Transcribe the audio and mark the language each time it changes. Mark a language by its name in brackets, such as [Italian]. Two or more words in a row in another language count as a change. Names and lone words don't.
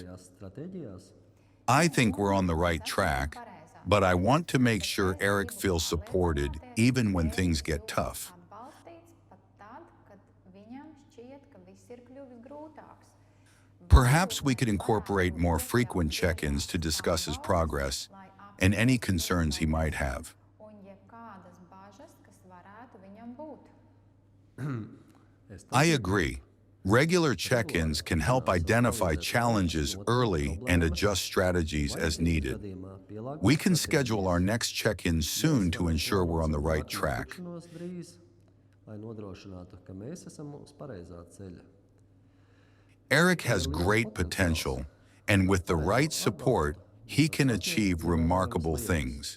[English] I think we're on the right track, but I want to make sure Erik feels supported even when things get tough. Perhaps we could incorporate more frequent check-ins to discuss his progress. and any concerns he might have. [Latvian] un jebkādas bažas, kas varētu viņam būt. [English] I agree. Regular check-ins can help identify challenges early and adjust strategies as needed. We can schedule our next check-in soon to ensure we're on the right track. Erik has great potential, and with the right support, he can achieve remarkable things.